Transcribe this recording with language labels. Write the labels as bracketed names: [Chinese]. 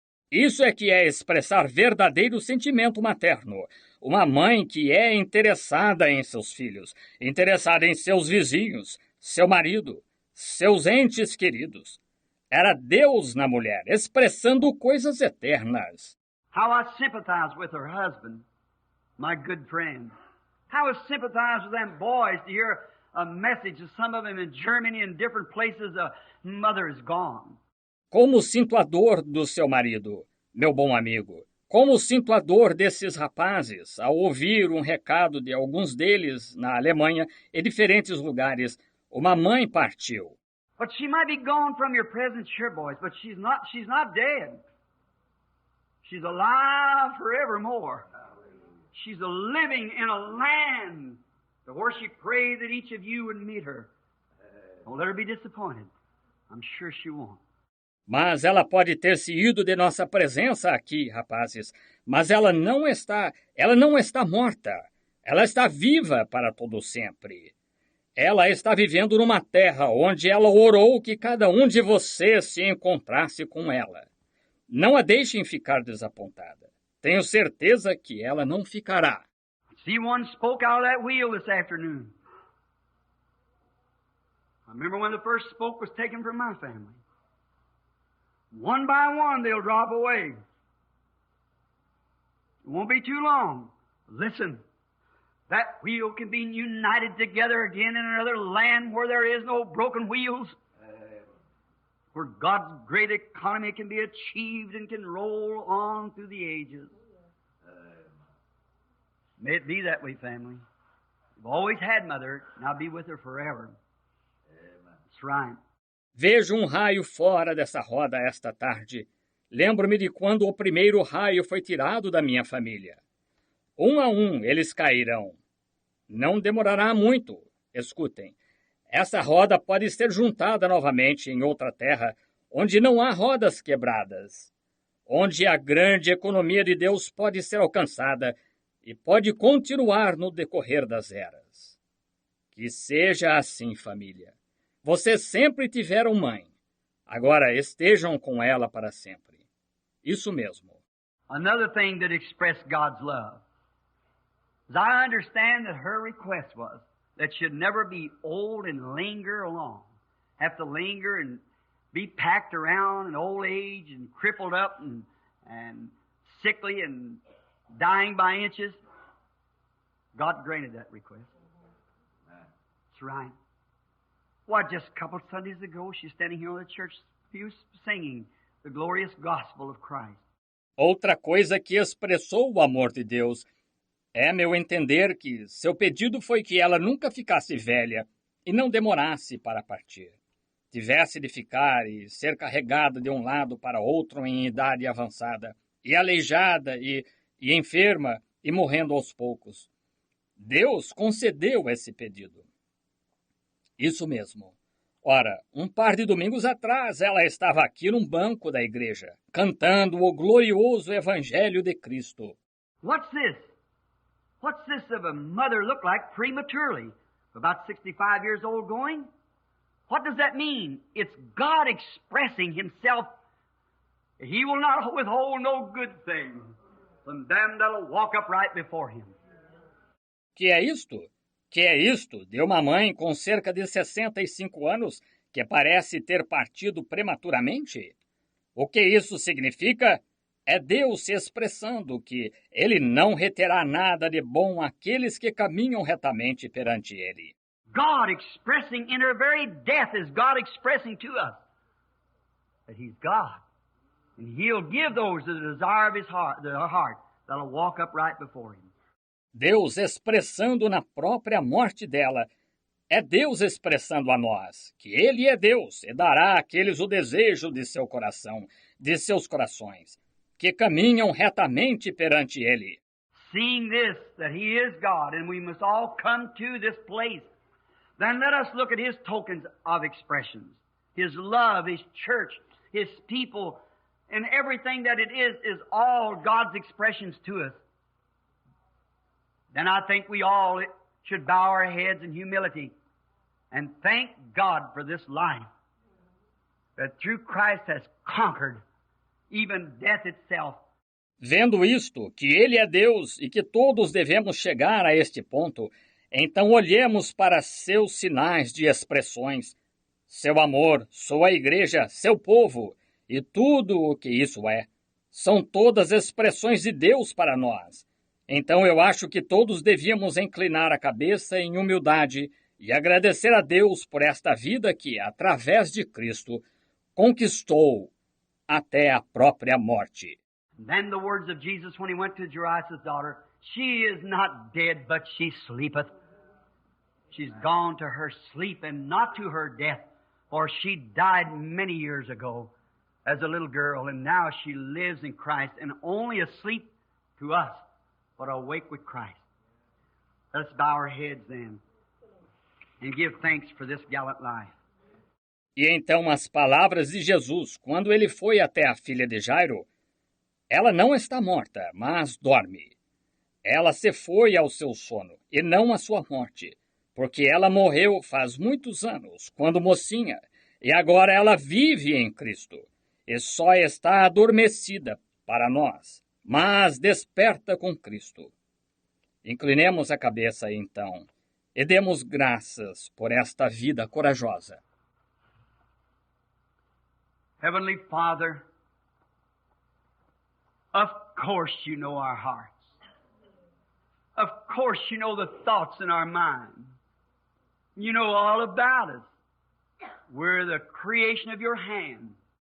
[Portuguese] Isso é que é expressar verdadeiro sentimento materno. Uma mãe que é interessada em seus filhos, interessada em seus vizinhos, seu marido, seus entes queridos. Era Deus na mulher, expressando coisas eternas. [English] How I sympathize with her husband, my good friend. How I sympathize with them boys to hear a message of some of them in Germany and different places, a mother is gone. [Portuguese] Como sinto a dor do seu marido, meu bom amigo. Como sinto a dor desses rapazes ao ouvir um recado de alguns deles na Alemanha e diferentes lugares. Uma mãe partiu. [English] But she might be gone from your presence here, boys, but she's not dead. She's alive forevermore. She's living in a land where she prayed that each of you would meet her. Don't let her be disappointed. I'm sure she won't. [Portuguese] Mas ela pode ter se ido de nossa presença aqui, rapazes. Mas ela não está morta. Ela está viva para todo sempre. Ela está vivendo numa terra onde ela orou que cada um de vocês se encontrasse com ela. Não a deixem ficar desapontada. Tenho certeza que ela não ficará. [English] See, one spoke out of that wheel this afternoon. I remember when the first spoke was taken from my family. One by one, they'll drop away. It won't be too long. Listen, that wheel can be united together again in another land where there is no broken wheels. where God's great economy can be achieved and can roll on through the ages. May it be that way, family. We've always had Mother, and I'll be with her forever. That's right. [Portuguese] Vejo um raio fora dessa roda esta tarde. Lembro-me de quando o primeiro raio foi tirado da minha família. Um a um eles cairão. Não demorará muito. Escutem. Essa roda pode ser juntada novamente em outra terra, onde não há rodas quebradas, onde a grande economia de Deus pode ser alcançada e pode continuar no decorrer das eras. Que seja assim, família. Vocês sempre tiveram mãe. Agora estejam com ela para sempre. Isso mesmo. [English] Another thing that expressed God's love is I understand that her request was that should never be old and linger along. Have to linger and be packed around in old age and crippled up and sickly and dying by inches. God granted that request. That's right. Why, just a couple of Sundays ago, she's standing here on the church pew singing the glorious gospel of Christ. [Portuguese] Outra coisa que expressou o amor de Deus é meu entender que seu pedido foi que ela nunca ficasse velha e não demorasse para partir. Tivesse de ficar e ser carregada de um lado para outro em idade avançada, e aleijada e enferma e morrendo aos poucos. Deus concedeu esse pedido. Isso mesmo. Ora, um par de domingos atrás ela estava aqui num banco da igreja, cantando o glorioso Evangelho de Cristo. [English] What's this? What's this of a mother look like prematurely? About 65 years old going? What does that mean? It's God expressing Himself. He will not withhold no good thing from them that'll walk upright before Him. [Portuguese] Que é isto? Que é isto de uma mãe com cerca de 65 anos que parece ter partido prematuramente? O que isso significa? É Deus se expressando que Ele não reterá nada de bom àqueles que caminham retamente perante Ele. [English] God expressing in her very death is God expressing to us that He's God. And He'll give those the desire of His heart, their heart, that'll walk upright before Him. [Portuguese] Deus expressando na própria morte dela. É Deus expressando a nós que Ele é Deus e dará àqueles o desejo de seu coração, de seus corações, que caminham retamente perante Ele. [English] Seeing this, that He is God, and we must all come to this place, then let us look at His tokens of expressions. His love, His church, His people, and everything that it is all God's expressions to us. Then I think we all should bow our heads in humility and thank God for this life that through Christ has conquered even death itself. [Portuguese] Vendo isto, que Ele é Deus e que todos devemos chegar a este ponto, então olhemos para seus sinais de expressões, seu amor, sua igreja, seu povo e tudo o que isso é. São todas expressões de Deus para nós. Então eu acho que todos devíamos inclinar a cabeça em humildade e agradecer a Deus por esta vida que, através de Cristo, conquistou até a própria morte. [English] Then the words of Jesus when He went to Jairus' daughter, she is not dead, but she sleepeth. She's gone to her sleep and not to her death, for she died many years ago as a little girl, and now she lives in Christ and only asleep to us, but awake with Christ. Let's bow our heads then and give thanks for this gallant life. [Portuguese] E então as palavras de Jesus, quando ele foi até a filha de Jairo, ela não está morta, mas dorme. Ela se foi ao seu sono, e não à sua morte, porque ela morreu faz muitos anos, quando mocinha, e agora ela vive em Cristo, e só está adormecida para nós, mas desperta com Cristo. Inclinemos a cabeça, então, e demos graças por esta vida corajosa. [English] Heavenly Father, of course You know our hearts. Of course You know the thoughts in our mind. You know all about us. We're the creation of your hand.